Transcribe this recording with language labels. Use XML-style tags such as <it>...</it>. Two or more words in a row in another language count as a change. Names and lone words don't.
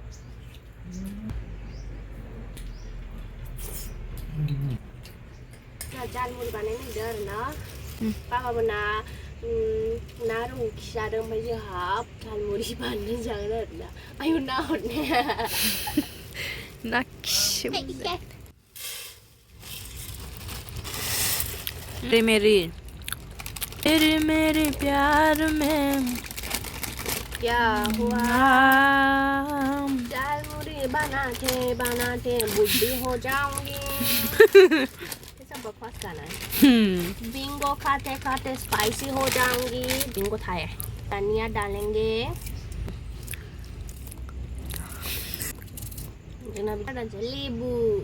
<brx>जालमुरी बानायनो आरोना बाबामोना ना रौ खि जादों ओमफ्राय जोंहा जालमुरि बानायनानै जागोन आरोना आयौ ना हरनाया ना खि</brx> <hi>मेरी तेरे मेरे प्यार में क्या हुआ जालमुरी बनाते बुढ़ी हो जाऊंगी कैसा बकवास गाना है बिंगो खाते खाते स्पाइसी हो जाऊंगी बिंगो था है धनिया डालेंगे नींबू</hi>